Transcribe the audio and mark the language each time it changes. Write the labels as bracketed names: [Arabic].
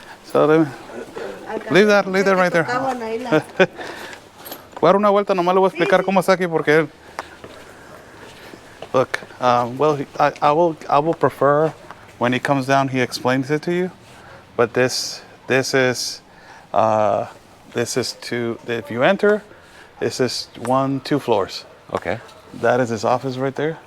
[English] So, leave that right there. [Spanish] Voy a dar una vuelta, nomás le voy a explicar cómo está aquí porque él... [English] Look, I will prefer when he comes down, he explains it to you. But this is two. If you enter, this is 2 floors. Okay. That is his office right there.